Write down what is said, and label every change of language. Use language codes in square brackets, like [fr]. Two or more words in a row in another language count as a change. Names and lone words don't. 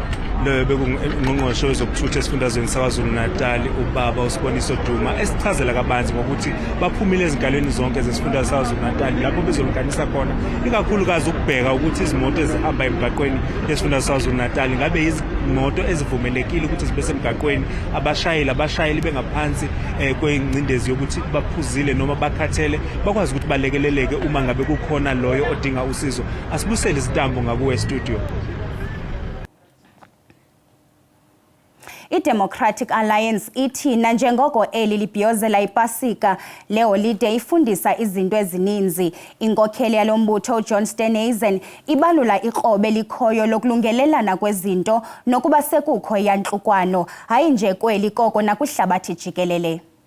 [zu] Lo bekungqongqoshe wezokuthutha esifundazweni saKwaZulu-Natal ubaba uSiboniso Duma esichazela kabanzi ngokuthi baphumile ezingalweni zonke zesifundazwe saKwaZulu-Natal lapho bezolunganisa khona ikakhulukazi ukubheka ukuthi izimoto ezihamba emgaqweni yesifundazwe saKwaZulu-Natal ngabe izimoto ezivumelekile ukuthi zibe semgaqweni, abashayeli bengaphansi kwengcindezi yokuthi baphuzile noma bakhathele bakwazi ukuthi balekeleleke uma ngabe kukhona loyo odinga usizo. Asibusele izitambo ngakuwe studio. [xh] I-Democratic Alliance ithi nanjengoko eli libhiyozela ipasika le holide ifundisa izinto ezininzi. Inkokheli yalombutho uJohn Steenhuisen ibalula ikrobe likhoyo lokulungelelana kwezinto nokuba sekukho yantlukwano hayi nje kweli koko nakwihlabathi jikelele.